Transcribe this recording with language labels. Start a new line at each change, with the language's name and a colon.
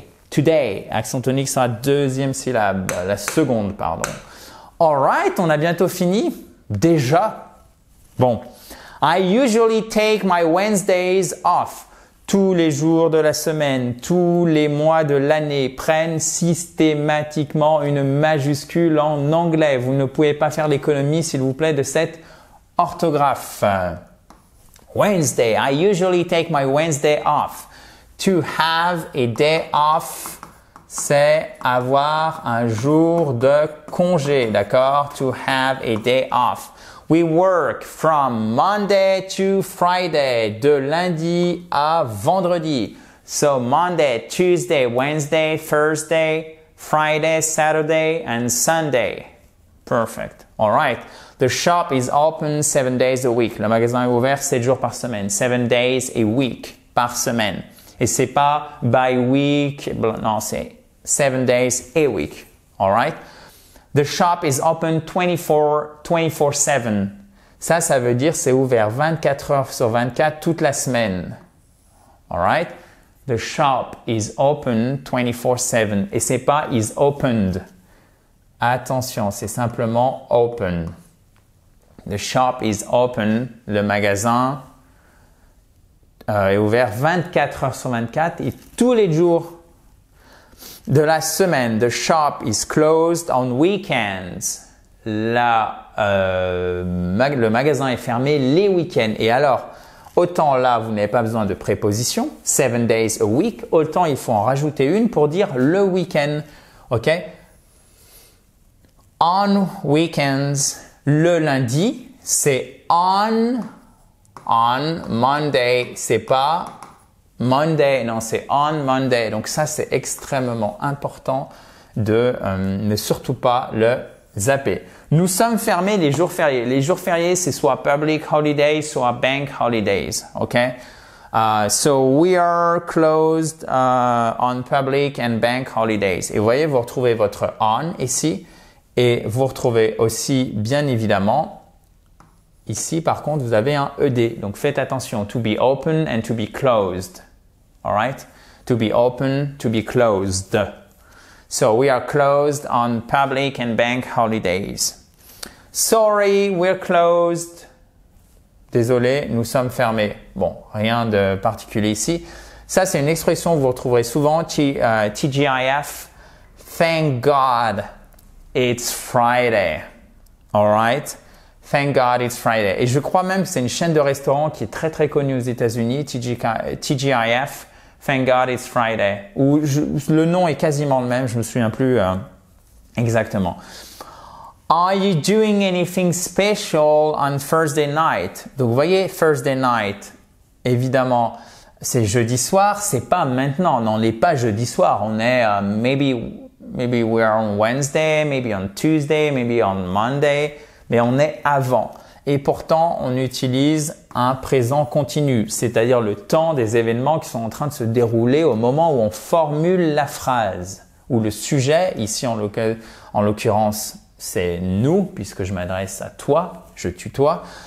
French: Today, accent tonique sur la deuxième syllabe, la seconde, pardon.
English: All right,
French: on a bientôt fini. Déjà. Bon.
English: I usually take my Wednesdays off.
French: Tous les jours de la semaine, tous les mois de l'année prennent systématiquement une majuscule en anglais. Vous ne pouvez pas faire l'économie, s'il vous plaît, de cette orthographe.
English: Wednesday. I usually take my Wednesday off. To have a day off,
French: c'est avoir un jour de congé, d'accord?
English: To have a day off. We work from Monday to Friday,
French: de lundi à vendredi.
English: So Monday, Tuesday, Wednesday, Thursday, Friday, Saturday, and Sunday. Perfect. All right. The shop is open 7 days a week.
French: Le magasin est ouvert 7 jours par semaine.
English: 7 days a week
French: par semaine. Et c'est pas by week. Non, c'est
English: 7 days a week. All right. The shop is open 24/7.
French: Ça veut dire c'est ouvert 24 heures sur 24 toute la semaine.
English: All right. The shop is open 24/7.
French: Et c'est pas
English: is opened.
French: Attention, c'est simplement open.
English: The shop is open.
French: Le magasin est ouvert 24 heures sur 24 et tous les jours de la semaine.
English: The shop is closed on weekends.
French: Le magasin est fermé les week-ends. Et alors, autant là, vous n'avez pas besoin de préposition,
English: 7 days a week,
French: autant il faut en rajouter une pour dire le week-end. OK? On weekends, le lundi, c'est on Monday, c'est pas Monday, non, c'est on Monday. Donc ça, c'est extrêmement important de ne surtout pas le zapper. Nous sommes fermés les jours fériés. Les jours fériés, c'est soit public holidays, soit bank holidays.
English: OK? So we are closed on public and bank holidays.
French: Et vous voyez, vous retrouvez votre on ici. Et vous retrouvez aussi, bien évidemment, ici, par contre, vous avez un ED. Donc, faites attention.
English: To be open and to be closed. All right? To be open, to be closed. So, we are closed on public and bank holidays. Sorry, we're closed.
French: Désolé, nous sommes fermés. Bon, rien de particulier ici. Ça, c'est une expression que vous retrouverez souvent.
English: TGIF. Thank God. It's Friday. All right? Thank God it's Friday.
French: Et je crois même que c'est une chaîne de restaurants qui est très très connue aux États-Unis, TGIF.
English: Thank God it's Friday.
French: Ou le nom est quasiment le même, je me souviens plus exactement.
English: Are you doing anything special on Thursday night?
French: Donc vous voyez, Thursday night, évidemment, c'est jeudi soir, c'est pas maintenant, non, on n'est pas jeudi soir, on est
English: Maybe we're on Wednesday, maybe on Tuesday, maybe on Monday,
French: mais on est avant. Et pourtant, on utilise un présent continu, c'est-à-dire le temps des événements qui sont en train de se dérouler au moment où on formule la phrase, ou le sujet, ici en l'occurrence, c'est nous, puisque je m'adresse à toi, je tutoie.